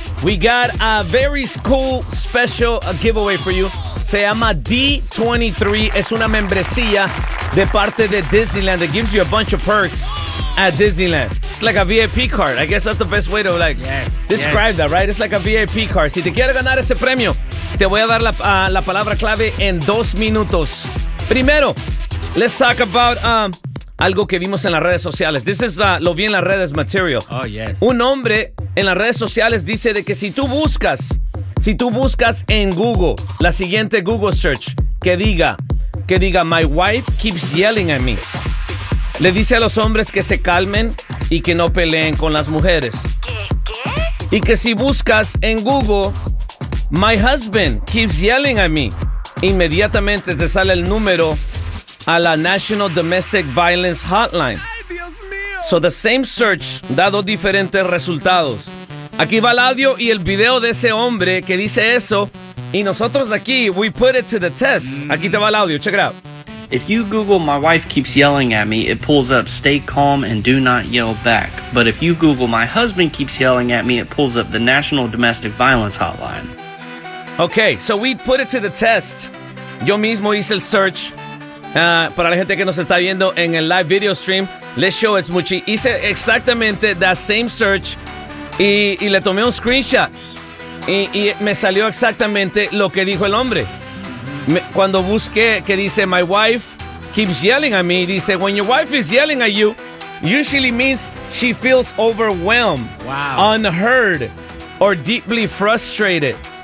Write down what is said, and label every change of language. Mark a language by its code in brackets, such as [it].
[en] We got a very cool special giveaway for you. [es] Se llama D23, es una membresía de parte de Disneyland [en] that gives you a bunch of perks at Disneyland. It's like a VIP card. I guess that's the best way to like describe that, right? It's like a VIP card. [es] Si te quieres ganar ese premio, te voy a dar la palabra clave en 2 minutos. Primero, [en] let's talk about [es] algo que vimos en las redes sociales. [en] This is [es] lo vi en las redes material. [en] Oh, yes. [es] Un hombre en las redes sociales dice de que si tú buscas en Google, la siguiente Google search, que diga, [en] my wife keeps yelling at me. [es] Le dice a los hombres que se calmen y que no peleen con las mujeres. ¿Qué? Y que si buscas en Google, [en] my husband keeps yelling at me, [es] inmediatamente te sale el número a la National Domestic Violence Hotline. ¡Ay, Dios mío! [en] So the same search [es] da 2 diferentes resultados. Aquí va el audio y el video de ese hombre que dice eso. Y nosotros aquí, [en] we put it to the test. [es] Aquí te va el audio, [en] check it out. If you Google my wife keeps yelling at me, it pulls up stay calm and do not yell back. But if you Google my husband keeps yelling at me, it pulls up the National Domestic Violence Hotline. Okay, so we put it to the test. [es] Yo mismo hice el search. Para la gente que nos está viendo en el live video stream, [en] let's show it, [es] Smuchi. Hice exactamente [en] that same search [es] y le tomé un screenshot. Y me salió exactamente lo que dijo el hombre. Cuando busqué que dice, [en] my wife keeps yelling at me, dice, when your wife is yelling at you, usually means she feels overwhelmed, unheard, or deeply frustrated.